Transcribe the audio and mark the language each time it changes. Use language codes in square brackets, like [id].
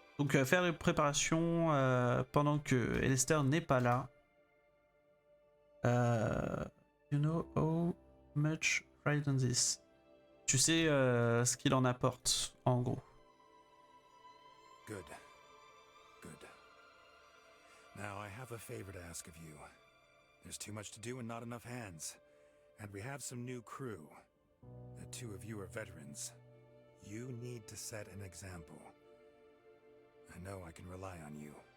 [fr] Donc faire les préparations pendant que Alistair n'est pas là. [en] You know how much ride on this. [fr] Tu sais ce qu'il en apporte, en gros. [en] Good. Good. Now I have a favor to ask of you. There's too much to do and not enough hands. And we have some new crew. The two of you are veterans. You need to set an example. I know I can rely on you.